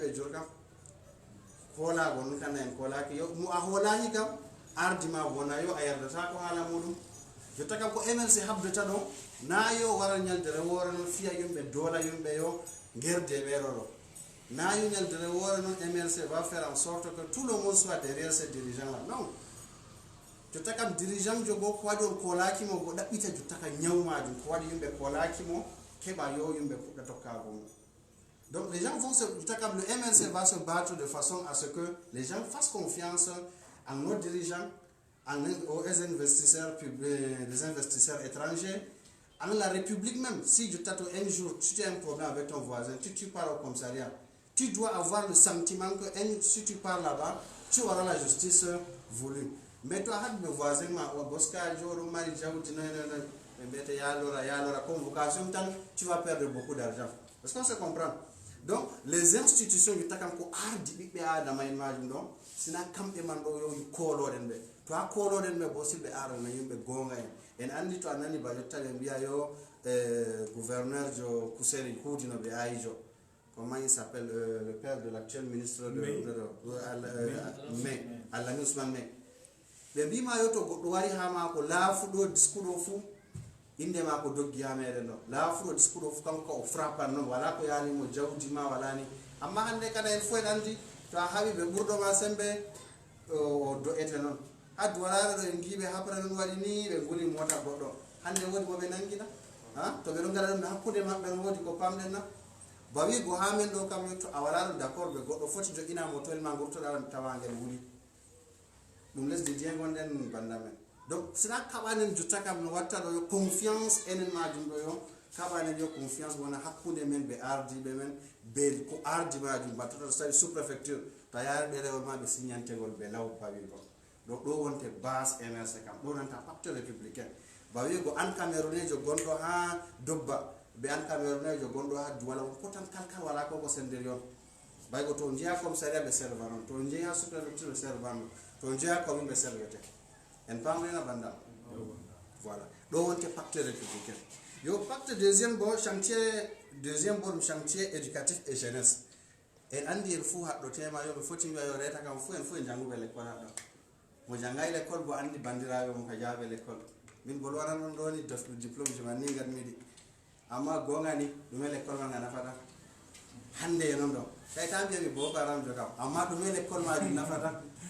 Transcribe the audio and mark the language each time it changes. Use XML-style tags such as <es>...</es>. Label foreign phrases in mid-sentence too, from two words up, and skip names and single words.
<ff>ɓe jur kam kolago non kana en kolaki yo mo a holani kam ardima wona yo a yardata ko haala muɗum jotta kam ko MLC habdata ɗo na yo wara ñaldere woore noon fiya yumɓe doola yumɓe yo guerde ɓeɗo ɗo na yo ñaldere woore noon MLC</ff> <fr>va faire en sorte que tout le monde soit derrière ces dirigeants là</fr> <ff>non jotta kam dirigeant jogo ko waɗi on kolakimo go ɗaɓɓita jotta ka ñawmajum ko waɗi yumɓe kolakimo keɓa yo yumɓe puɗɗa tokkago mum.</ff> <fr>Donc les gens vont se... Le MLC va se battre de façon à ce que les gens fassent confiance en nos dirigeants, aux investisseurs publics, les investisseurs étrangers, en la République même. Si un jour tu as un problème avec ton voisin, tu pars au commissariat, tu dois avoir le sentiment que si tu pars là-bas, tu auras la justice voulue. Mais toi, le voisin, tu vas perdre beaucoup d'argent. Est-ce qu'on se comprend? Donc, les institutions du</fr> <ff>Takamko ardi ɓiɓɓe adama en majum ɗon sina kamɓe man ɗo yo koloɗen ɓe to a koloɗen ɓe bo silɓe arana yimɓe gonga en andi to a nani ba jotta ɓe mbiya yo gouverneur jo Kuseri Hudino ɓe ayi jo</ff> <fr>comment il s'appelle le père de l'actuel ministre de</fr> <ff>May Alani Ousmane May ɓe mbima yo to goɗɗo wari ha mako laafuɗo discours ɗo fuu inde ma ko doggi ha meɗen ɗo laafuɗo discours fu kanko o frappan noon wala ko yalimo jawdi ma wala ni amma hande kada en fof en andi to a haɓi ɓe ɓurɗoma sembe o do'ete noon haddu walaɓe ɗo en giɓe hapre noon waɗi ni ɓe guli mota goɗɗo hande woodi moɓe nangina to ɓe ɗo gara ɗum hakkude maɓɓe no woodi ko pamɗen na bawi go ha men ɗo kam to a wala ɗum d' accord ɓe goɗɗo foti joƴina motoel ma gurtoɗa tawagel wuli ɗum lesdi dieng gonɗen banda men.</ff> <fr>Donc, c'est là que</fr> <ff>jotta kam no watta do confiance enen majum do yo kaɓanen yo confiance wona hakkude men ɓe ardiɓe men be ko ardi majum battoto so tawi</ff> <fr>sous préfecture</fr> <ff>to yaari ɗerewol ma ɓe signantegol ɓe law bawi ko donc ɗo wonte base MLC kam ɗo nanta</ff> <fr>pacte républicain</fr> <ff>bawi ko an cameronejo gonɗo ha Dobba ɓe an cameronejo gonɗo ha Douala on potan kalkal wala koko sender yon bay ko to jeeya commissariat ɓe serva non to jeeya</ff> <fr>sous préfecture</fr> <ff>ɓe serva non to jeeya commune ɓe servete en pamrena bandam voilà ɗo wonte</ff> <fr>pacte républicain</fr> <ff>yo</ff> <fr>pacte deuxième bon chantier éducatif et jeunesse</fr> <ff>en andi en fou haɗɗo tema yo ɓe foti wiya yo reta kam fou en fou en janguɓe l'école haɗɗo mo jangay l'école bo andi bandiraɓe mo ka jaaɓe l'école min bol waran on ɗoni diplôme ji man ni gad miɗi amma gonga ni ɗume l'école man ga nafata hande e noon ɗo kay ta mbiyami Boko Haram jo kam amma ɗume l'école majum nafata</ff>